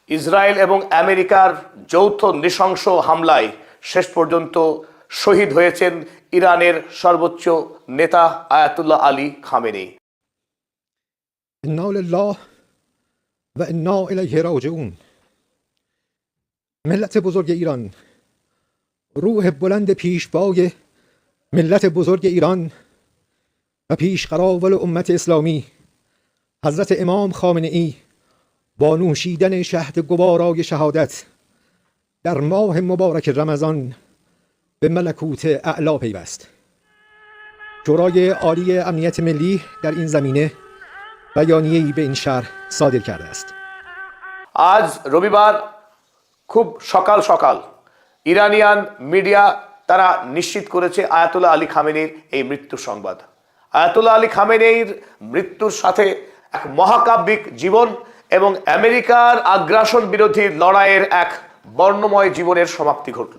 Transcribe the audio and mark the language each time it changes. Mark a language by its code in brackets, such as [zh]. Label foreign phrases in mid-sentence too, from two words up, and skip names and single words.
[bn] ইসরায়েল এবং আমেরিকার যৌথ নৃশংস হামলায় শেষ পর্যন্ত শহীদ হয়েছেন ইরানের সর্বোচ্চ নেতা আয়াতুল্লাহ আলী খামেনি। [ar] انا لله و انا الیه راجعون. [fa] ملت بزرگ ایران، روح بلند پیشوای ملت بزرگ ایران و پیشقراول امت اسلامی حضرت امام خامنه ای با نوشیدن شهد گوارای شهادت در ماه مبارک رمضان به ملکوت اعلا پیوست. شورای عالی امنیت ملی در این زمینه بیانیه‌ای به این شهر صادر کرده است. [bn] আজ রবিবার খুব সকাল সকাল [en] Iranian media [bn] তারা নিশ্চিত করেছে আয়াতুল্লাহ আলী খামেনির এই মৃত্যুর সংবাদ। আয়াতুল্লাহ আলী খামেনির মৃত্যুর সাথে এক মহাকাব্যিক জীবন এবং আমেরিকার আগ্রাসন বিরোধী লড়াইয়ের এক বর্ণময় জীবনের সমাপ্তি ঘটল।